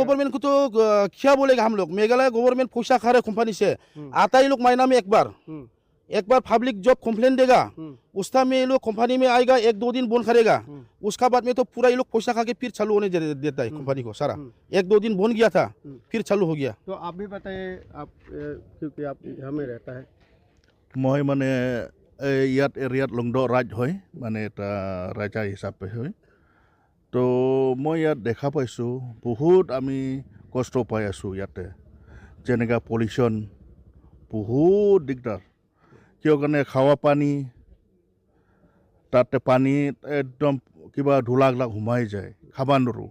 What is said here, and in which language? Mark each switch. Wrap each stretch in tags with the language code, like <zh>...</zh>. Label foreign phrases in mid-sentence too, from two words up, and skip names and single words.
<hi>गवर्नमेंट को तो क्या बोलेगा हम लोग। मेघालय गवर्नमेंट पैसा खा रहे कंपनी से, आता ही लोग महीना में एक बार पब्लिक जॉब कंप्लेन देगा, उसका में ये लोग कंपनी में आएगा, 1-2 दिन बंद करेगा, उसका बाद में तो पूरा ये लोग पैसा खा के फिर चालू होने देता है कंपनी को। सारा 1-2 दिन बंद गया था फिर चालू हो गया। तो आप भी बताइए, आप क्योंकि आप यहाँ में रहता है। मैं माने</hi> <as>ইয়াত এৰিয়াত লংড ৰাজ হয়, মানে এটা ৰাজা হিচাপে হয়। তো মই ইয়াত দেখা পাইছোঁ বহুত আমি কষ্ট পাই আছোঁ ইয়াতে, যেনেকৈ পলিউশ্যন বহুত দিগদাৰ। কিয় কাৰণে খাৱা পানী তাতে পানীত একদম কিবা ধূলাগিলাক সোমাই যায়, খাব নোৱাৰোঁ।</as>